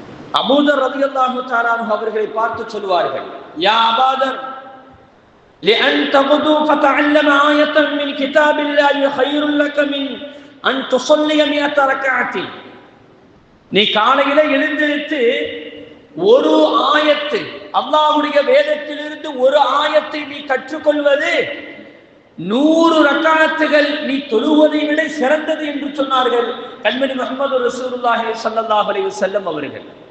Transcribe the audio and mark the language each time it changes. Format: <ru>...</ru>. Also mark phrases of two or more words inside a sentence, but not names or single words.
<ar>அபூதர் رضي الله تعالى عنه</ar> <ta>அவர்களை பார்த்து சொல்வார்கள்,</ta> <ar>யா அபூதர் لأن تغدو فتعلم آية من كتاب الله خير لك من أن تصلي 100 ركعة.</ar> <ta>நீ காலையில எழுந்திருத்து ஒரு ஆயத்து, அல்லாஹ்வுடைய வேதத்திலிருந்து ஒரு ஆயத்தை நீ கற்றுக்கொள்வது 100 ரக்காத்துகள் நீ தொழுவதை விட சிறந்தது என்று சொன்னார்கள் கண்மணி முஹம்மது</ta> <ar>رسول الله صلى الله عليه وسلم</ar> <ta>அவர்கள்.</ta>